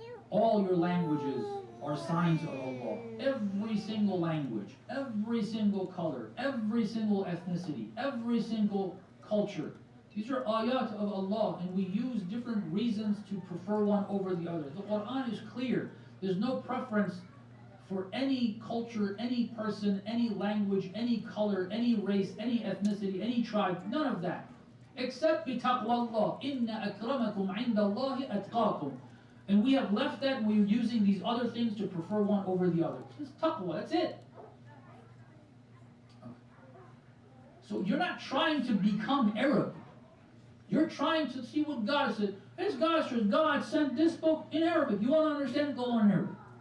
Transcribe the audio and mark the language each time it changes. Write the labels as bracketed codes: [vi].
[en] All your languages are signs of Allah. Every single language, every single color, every single ethnicity, every single culture. These are ayat of Allah, and we use different reasons to prefer one over the other. The Quran is clear. There's no preference for any culture, any person, any language, any color, any race, any ethnicity, any tribe, none of that. [ar] Except بِتَقْوَى اللَّهِ إِنَّ أَكْرَمَكُمْ عِنْدَ اللَّهِ أَتْقَاكُمْ. [en] And we have left that and we're using these other things to prefer one over the other. It's taqwa, that's it. So you're not trying to become Arab. You're trying to see what God said. This God says, God sent this book in Arabic. You want to understand it? Go learn Arabic.